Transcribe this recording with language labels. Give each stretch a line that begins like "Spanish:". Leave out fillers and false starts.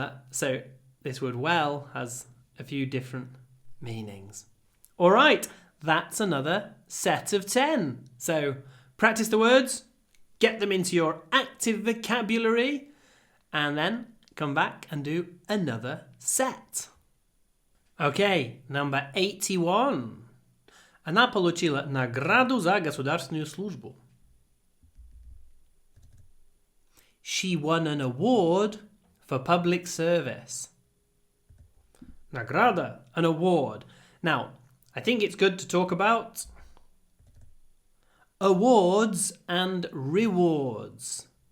English: So this word well has a few different meanings. All right, that's another set of 10. So practice the words, get them into your active vocabulary, and then come back and do another set. Okay, number 81.
Russian: Она получила награду за государственную службу.
English: She won an award for public service. Награда, an award. Now, I think it's good to talk about awards and rewards.